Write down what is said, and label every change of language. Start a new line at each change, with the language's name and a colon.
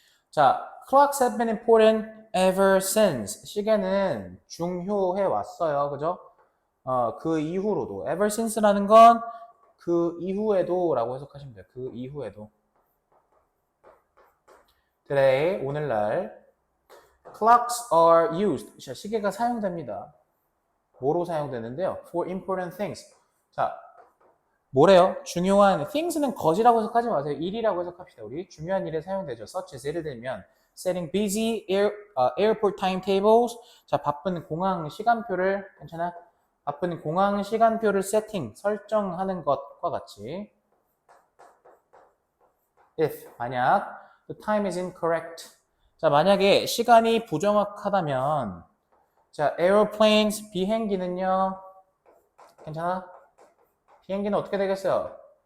English: 자, clocks have been important ever since.
Korean: 시계는 중요해 왔어요. 그죠? 그 이후로도. ever since라는 건 그 이후에도 라고 해석하시면 돼요. 그 이후에도.
English: today,
Korean: 오늘날
English: clocks are used.
Korean: 자, 시계가 사용됩니다. 뭐로 사용되는데요?
English: for important things.
Korean: 자, 뭐래요? 중요한 things는 것이라고 해석하지 마세요. 일이라고 해석합시다. 우리 중요한 일에 사용되죠.
English: such as
Korean: 예를 들면
English: setting busy airport timetables.
Korean: 자, 바쁜 공항 시간표를 괜찮아? 바쁜 공항 시간표를 세팅 설정하는 것과 같이.
English: if
Korean: 만약
English: the time is incorrect.
Korean: 자, 만약에 시간이 부정확하다면 자, aeroplanes 비행기는요. 괜찮아? 비행기는 어떻게 되겠어요?